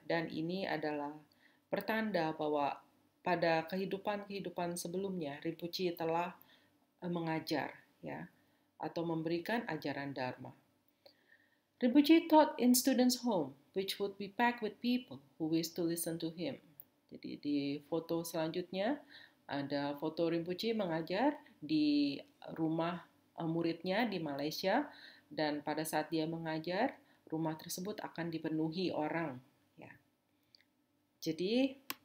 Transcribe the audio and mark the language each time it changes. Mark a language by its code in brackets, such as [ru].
[id] Dan ini adalah pertanda bahwa pada kehidupan sebelumnya, Rinpoche telah mengajar, ya, atau memberikan ajaran Dharma. [en] Rinpoche taught in students' home, which would be packed with people who wish to listen to him. [id] Jadi di foto selanjutnya ada foto Rinpoche mengajar di rumah muridnya di Malaysia, dan pada saat dia mengajar, rumah tersebut akan dipenuhi orang. Ya. Jadi